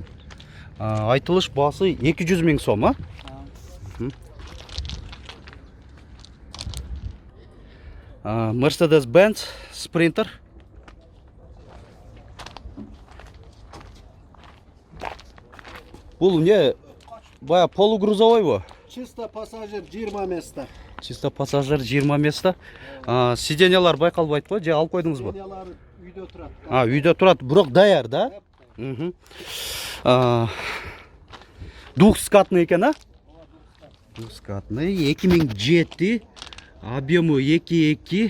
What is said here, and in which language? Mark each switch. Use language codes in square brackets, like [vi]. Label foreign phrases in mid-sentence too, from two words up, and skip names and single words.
[ky] Айтылыш баасы 200,000 сом, Mercedes-Benz Sprinter. Бул не бая полугрузовойбу? [ru] Чисто пассажир 20 места. Чисто пассажир 20 места. [ky] Сиденьялар байкалбайт же алып койдуңузбу? Сиденьялар үйдө турат. Үйдө турат, бирок даяр да? Двухскатный экен, Двухскатный 2007, объему 2.2.